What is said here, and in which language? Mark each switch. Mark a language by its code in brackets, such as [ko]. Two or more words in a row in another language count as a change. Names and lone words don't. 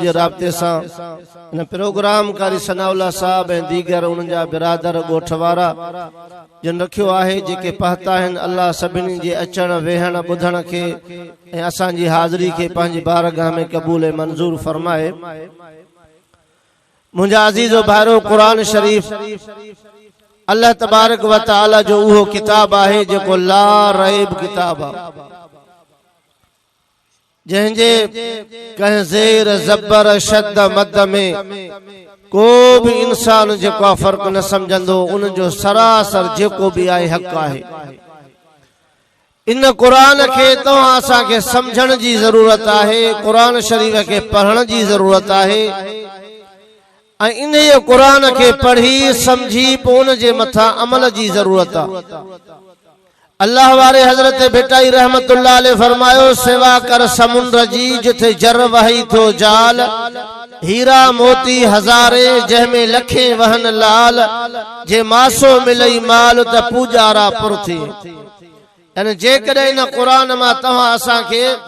[sd] जे राब्ते सां इन प्रोग्राम कारी सनाउल्लाह साहब ऐं दीगर उन्हनि जा बिरादर ॻोठ वारा जिन रखियो आहे जेके पहता आहिनि अल्लाह सभिनी जे अचण वेहण ॿुधण खे ऐं असांजी हाज़िरी खे पंहिंजी बारगाह में क़बूल ऐं मंज़ूर फरमाए मुंहिंजा अज़ीज़ो भाइरो क़ुरान शरीफ़ [ar] الله تبارك وتعالى [sd] जो उहो किताब आहे जेको [ar] لا ريب [sd] किताब आहे जंहिंजे कंहिं ज़ेर ज़बर शद मद में को भी इंसान जेको फ़र्क़ न समझंदो उन जो सरासर जेको भी आहे हक़ आहे इन क़ुरान खे तव्हां असांखे समझण जी ज़रूरत आहे क़ुरान शरीफ़ खे पढ़ण जी ज़रूरत आहे ऐं इन क़ुरान खे पढ़ी समझी पोइ उन जे मथां अमल जी ज़रूरत आहे अल्लाह वारे हज़रत बेटाई [ar] رحمة الله عليه [sd] फरमायो सेवा कर समुंड जी जिथे जर वही थो जाल हीरा मोती हज़ारे जंहिंमें लखे वहन लाल जे मासो मिलई माल त पूजारा पुर थी यानी जेकॾहिं इन क़ुरान मां तव्हां असांखे